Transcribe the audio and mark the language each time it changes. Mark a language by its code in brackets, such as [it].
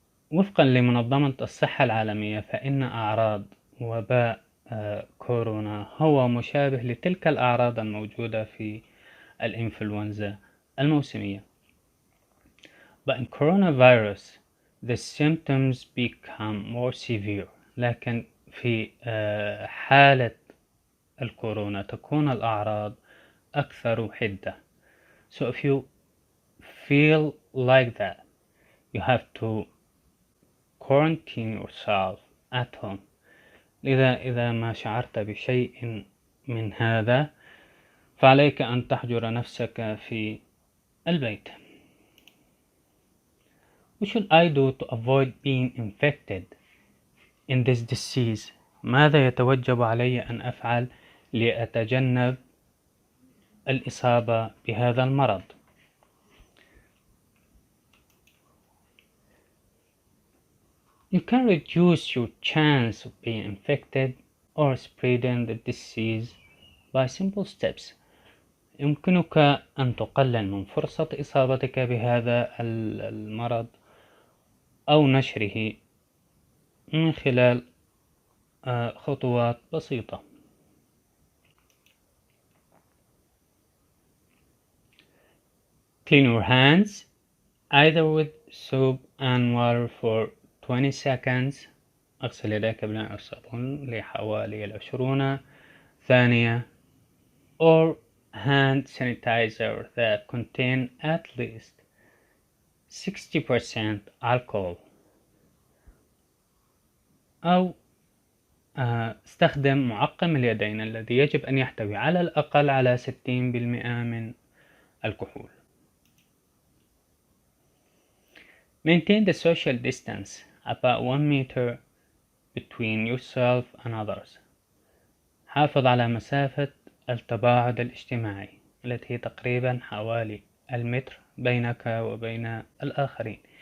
[ar] وفقا لمنظمة الصحة العالمية، فإن أعراض وباء كورونا هو مشابه لتلك الأعراض الموجودة في الإنفلونزا الموسمية. [en] But in coronavirus, the symptoms become more severe. [ar] لكن في حالة الكورونا تكون الأعراض أكثر حدة. [en] So if you feel like that, you have to quarantine yourself at home. [ar] لذا إذا ما شعرت بشيء من هذا فعليك أن تحجر نفسك في البيت. [en] What should I do to avoid being infected in this disease? [ar] ماذا يتوجب علي أن أفعل لأتجنب الإصابة بهذا المرض؟ [en] You can reduce your chance of being infected or spreading the disease by simple steps. [ar] يمكنك أن تقلل من فرصة إصابتك بهذا المرض أو نشره من خلال خطوات بسيطة. [en] Clean your hands either with soap and water for 20 seconds. [ar] اغسل يديك بالماء والصابون لحوالي 20 ثانية. [en] Or hand sanitizer that contain at least 60% alcohol. [ar] أو استخدم معقم اليدين الذي يجب أن يحتوي على الأقل على 60% من الكحول. [en] Maintain the social distance about 1 meter between yourself and others. [ar] حافظ على مسافة التباعد الاجتماعي التي هي تقريبا حوالي المتر بينك وبين الآخرين.